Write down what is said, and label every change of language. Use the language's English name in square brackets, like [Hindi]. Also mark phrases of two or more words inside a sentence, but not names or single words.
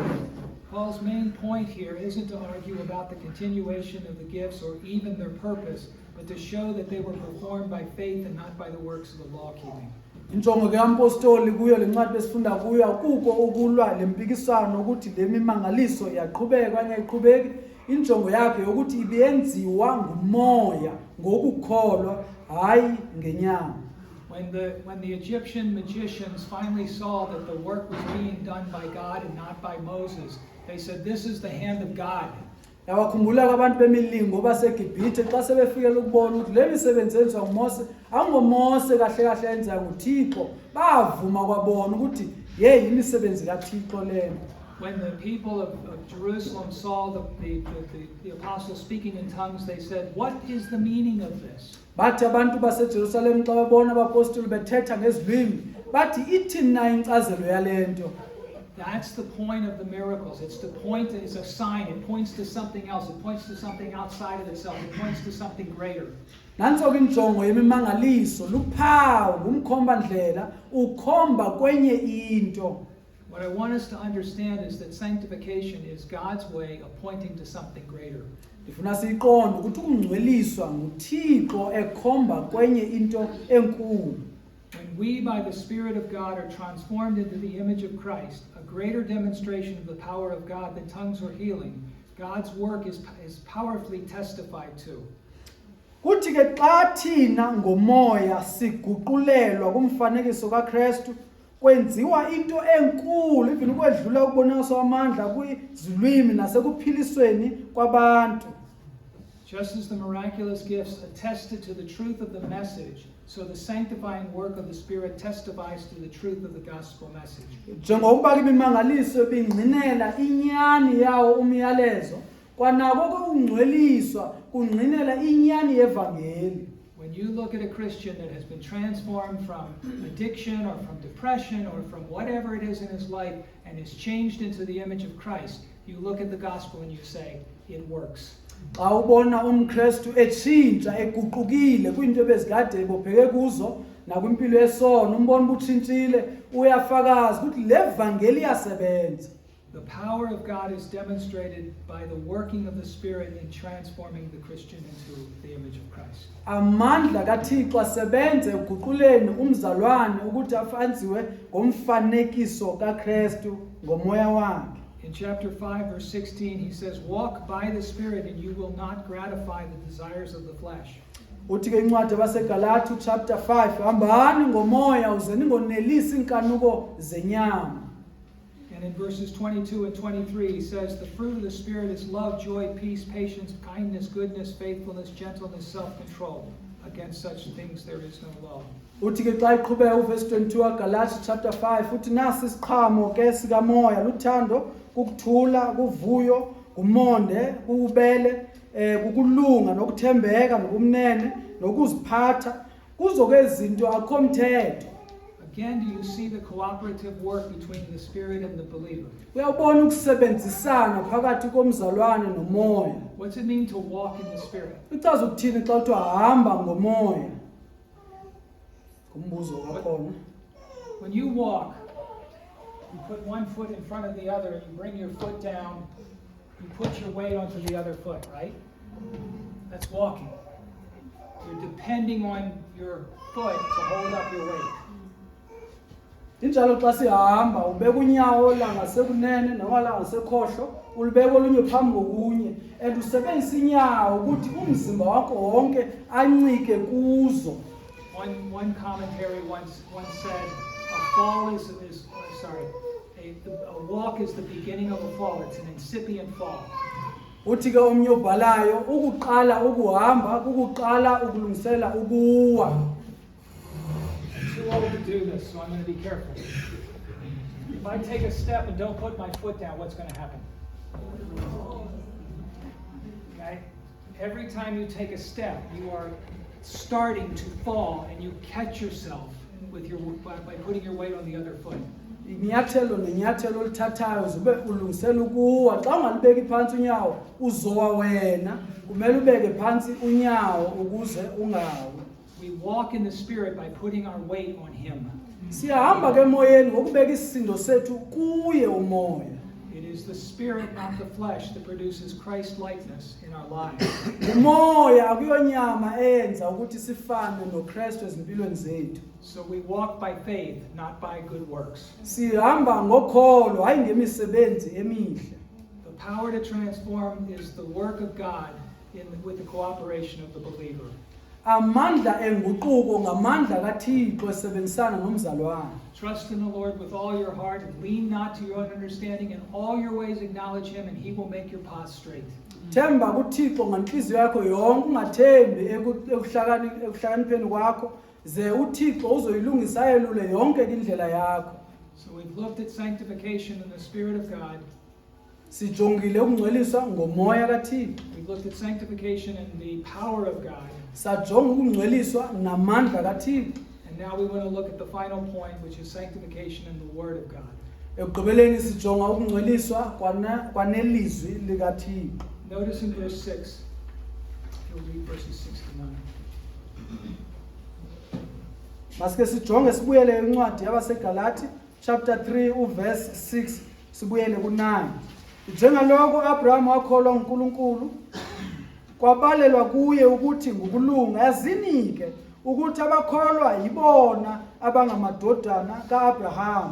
[English] Paul's main point here isn't to argue about the continuation of the gifts or even their purpose, but to show that they were performed by faith and not by the works of the law-keeping. [Xhosa] Injongo kampostoli kuyo lencwadi besifunda kuyo akuko ukulwa lempikisano ukuthi lemimangaliso yaqhubeka kanye ayiqhubeki. Injongo yakhe ukuthi ibenziwa ngumoya ngokukholwa hayi ngenyama. [English] When the Egyptian magicians finally saw that the work was being done by God and not by Moses, they said, "This is the hand of God." [Xhosa] Yawakhumbula abantu bemilingo baseGibhithe xa sebefikele ukubona ukuthi le misebenzi yenziwa nguMose angomose kahle kahle yenziwa nguThixo bavuma kwabona ukuthi hey imisebenzi kaThixo lena. [English] When the people of Jerusalem saw the apostles speaking in tongues, they said, "What is the meaning of this?" [Xhosa] Bathi abantu baseJerusalem xa babona abapostoli bethetha ngezilwimi bathi ithini na incazelo yalento. [English] That's the point of the miracles. It's a sign. It points to something else. It points to something outside of itself. It points to something greater. [Xhosa] Nanso ke injongo yemimangaliso luphawu ngumkhomba ndlela ukhomba kwenye into. [English] What I want us to understand is that sanctification is God's way of pointing to something greater. [Xhosa] Ifuna siqonde ukuthi ukungcweliswa nguThixo ekhomba kwenye into enkulu. [English] When we, by the Spirit of God, are transformed into the image of Christ, a greater demonstration of the power of God than tongues or healing, God's work is powerfully testified to. [Xhosa] Kuthi ke xa thina ngomoya siguqulelwa kumfanekiso kaKristu kwenziwa into enkulu even ukwedlula ukubonakaliswa amandla kwizilwimi nasekuphilisweni kwabantu. [English] Just as the miraculous gifts attested to the truth of the message, so the sanctifying work of the Spirit testifies to the truth of the gospel message. [Xhosa] Njengoba imimangaliso bingcinela inyani yawo umyalezo, kwanako ukungcweliswa kungcinela inyani yevangeli. [English] When you look at a Christian that has been transformed from addiction or from depression or from whatever it is in his life and is changed into the image of Christ, you look at the gospel and you say, it works. [Xhosa] Xa ubona umKristu etshintsha eguqukile kwinto ebezikade ebopheke kuzo nakwimpilo yesono umbona ubutshintshile uyafakaza ukuthi le vangeli iyasebenza. [English] The power of God is demonstrated by the working of the Spirit in transforming the Christian into the image of Christ. [Xhosa] Amandla kaThixo asebenza eguquleni umzalwane ukuthi afanziwe ngomfanekiso kaKristu ngomoya wakhe. [English] In chapter 5, verse 16, he says, "Walk by the Spirit, and you will not gratify the desires of the flesh." [Xhosa] Uthi ke incwadi yabaseGalati chapter 5 hambani ngomoya uze ningonelisi inkanuko zenyama. [English] And in verses 22 and 23, he says, "The fruit of the Spirit is love, joy, peace, patience, kindness, goodness, faithfulness, gentleness, self-control. Against such things there is no law." [Xhosa] Uthi ke xa iqhubeka uverse 22 kaGalati chapter 5 uthi nasi isiqhamo ke sikamoya luthando, ukuthula, kuvuyo, kumonde, kubele, kukulunga nokuthembeka nokumnene nokuziphatha kuzo ke izinto akho mthetho. [English] Again, do you see the cooperative work between the Spirit and the believer? [Xhosa] Uyabona ukusebenzisana phakathi komzalwane nomoya. [English] What's it mean to walk in the Spirit? [Xhosa] Uchaza ukuthini xa uthi hamba ngomoya? Kumbuzo wakhona. [English] When you walk, you put one foot in front of the other and you bring your foot down, you put your weight onto the other foot, right? That's walking. You're depending on your foot to hold up your weight. [Xhosa] Injalo xa sihamba ubeka unyawo la ngasekunene noma la ngasekhohlo ulibeka olunye phambi kokunye and usebenzisa inyawo ukuthi umzimba wakho wonke ancike kuzo. [English] One commentary once said, a walk is the beginning of a fall. It's an incipient fall. [Xhosa] Uthi ke omnye ubhalayo ukuqala ukuhamba ukuqala ukulungisela ukuwa. [English] I'm too old to do this, so I'm going to be careful. If I take a step and don't put my foot down, what's going to happen? Okay? Every time you take a step, you are starting to fall, and you catch yourself with by putting your weight on the other foot. [Xhosa] Inyathelo nenyathelo olithathayo zibe ulungisela ukuwa xa ungalibeki phansi unyawo uzowa wena kumele ubeke phansi unyawo ukuze ungawi. [English] We walk in the Spirit by putting our weight on Him. [Xhosa] Siyahamba ke emoyeni ngokubeka isisindo sethu kuye umoya. [English] It is the Spirit, not the flesh, that produces Christ-likeness in our lives. [Xhosa] Umoya akuyonyama eyenza ukuthi sifane noKristu ezimpilweni zethu. [English] So we walk by faith, not by good works. [Xhosa] Sihamba ngokholo hayi ngemisebenzi emihle. [English] The power to transform is the work of God with the cooperation of the believer. [Xhosa] Amandla enguquko ngamandla kaThixo esebenzisana nomzalwane. [English] Trust in the Lord with all your heart and lean not to your own understanding. In all your ways acknowledge Him and He will make your path straight. [Xhosa] Themba kuThixo ngenhliziyo yakho yonke ungathembi ekuhlakanipheni kwakho ze uThixo uzoyilungisa ayelule yonke indlela yakho. [English] So we've looked at sanctification in the Spirit of God. [Xhosa] Sijongile ukungcweliswa ngomoya kaThixo. [English] We've looked at sanctification and the power of God. [Xhosa] Sajonga ukungcweliswa namandla kaThixo. [English] And now we want to look at the final point, which is sanctification in the Word of God. [Xhosa] Ekugqibeleni sijonga ukungcweliswa kwanelizwi likaThixo. [English] Notice in verse 6, you'll read verses 6 to 9. [Xhosa] Masike sijonge sibuyele encwadi yabaseGalati chapter 3 uverse 6 sibuyele ku9. [Zulu] Njengaloko uAbraham wakholwa uNkulunkulu kwabalelwa kuye ukuthi ngukulunga. Yazini ke ukuthi abakholwa yibona abangamadodana kaAbraham.